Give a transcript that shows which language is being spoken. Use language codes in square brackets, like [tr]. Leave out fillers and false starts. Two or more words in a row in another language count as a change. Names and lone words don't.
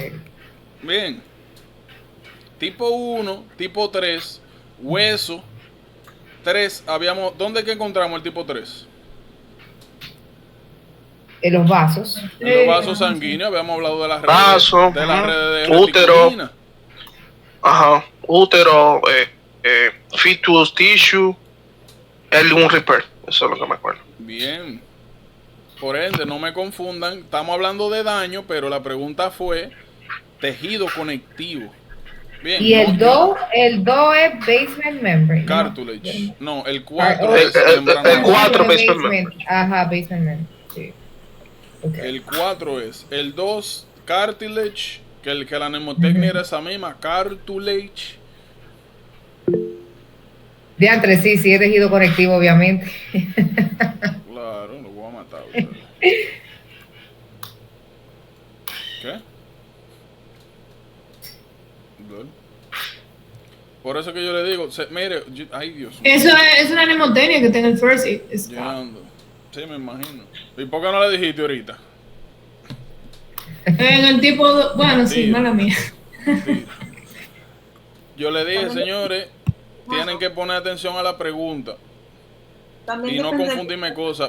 [es] Bien. Tipo 1, tipo 3, hueso. 3, ¿dónde es que encontramos el tipo 3? En los vasos. En los vasos sanguíneos, habíamos hablado de las redes, Vaso, de las ajá. redes de Útero. reticulina. Ajá. Útero, [en] fetus, tissue, L1 repair. [es] Eso es lo que me acuerdo. Bien. Por ende, no me confundan, estamos hablando de daño, pero la pregunta fue tejido conectivo. Bien. Y el 2 es [en] basement membrane. [es] Cartilage. No, el Ah, 4 oh, es membrana. el 4 [en] basement. Ajá, basement membrane. Sí. Okay. [es] El 4 es. El 2, cartilage, que la mnemotecnia era esa misma, cartilage. Diantre, sí, es tejido conectivo, obviamente. Claro, lo voy a matar. ¿Verdad? ¿Qué? Por eso que yo le digo, mire, ay Dios mío. Eso es una mnemotecnia que está en el [en] first aid. [es] Llegando. Sí, me imagino. ¿Y por qué no le dijiste ahorita? En el tipo, bueno, sí, mala mía. Sí. Yo le dije, señores, tienen que poner atención a la pregunta y no confundirme cosas.